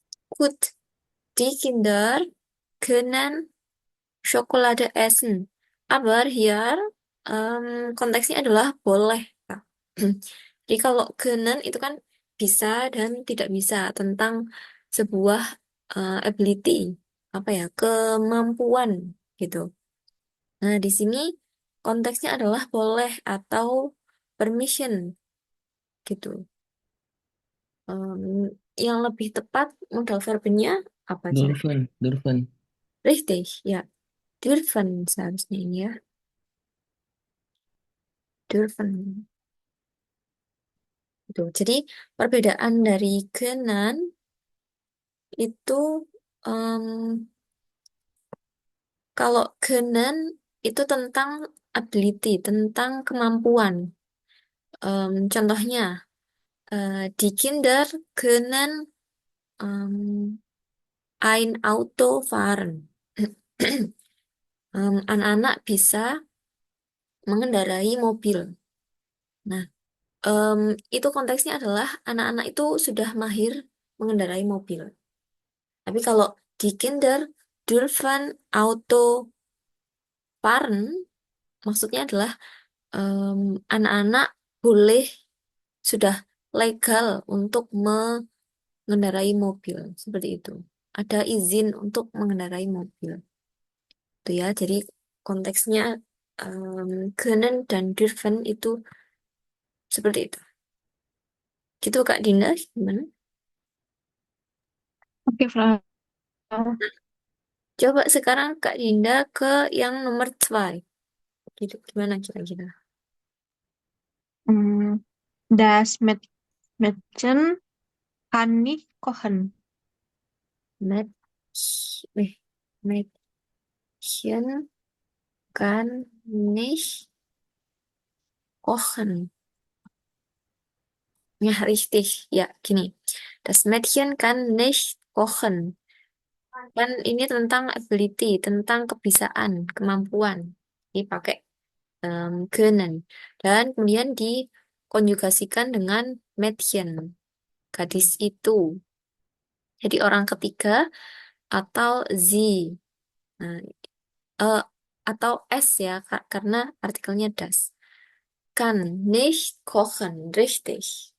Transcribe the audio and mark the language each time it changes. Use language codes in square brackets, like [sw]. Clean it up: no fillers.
[de] Gut, die Kinder können Schokolade essen. Aber hier [id] konteksnya adalah boleh. Kak. Jadi kalau können itu kan bisa dan tidak bisa tentang sebuah ability, apa ya, kemampuan gitu. Nah, di sini konteksnya adalah boleh atau permission gitu. Em, yang lebih tepat modal verbnya apa coba? [de] Dürfen, dürfen. [id] Richtig, ya. Dürfen seharusnya ini ya. [de] Dürfen. [id] Gitu. Jadi perbedaan dari Kenan itu em, kalau Kenan itu tentang ability, tentang kemampuan. Contohnya di [de] Kinder können ein Auto fahren. [id] Anak-anak bisa mengendarai mobil. Nah, em, itu konteksnya adalah anak-anak itu sudah mahir mengendarai mobil. Tapi kalau di [de] Kinder, dürfen Auto fahren, [id] maksudnya adalah em, anak-anak boleh sudah legal untuk mengendarai mobil seperti itu. Ada izin untuk mengendarai mobil. Itu ya. Jadi konteksnya können dan dürfen itu seperti itu. Gitu Kak Dinda, gimana? [de] Oke, Frau. [id] Coba sekarang Kak Dinda ke yang nomor 2. Gitu, gimana kira-kira? [de] Hmm, das Mädchen kann nicht kochen. Mäd eh, Mädchen kann nicht kochen. Ja, richtig. [id] Ya, gini. [de] Das Mädchen kann nicht kochen. [id] Kan ini tentang ability, tentang kebisaan, kemampuan. Dipakai können. Dan kemudian dikonjugasikan dengan Mädchen, gadis itu. Jadi orang ketiga atau sie. Nah, eh, atau s ya, karena artikelnya das. [de] Kann nicht kochen, richtig.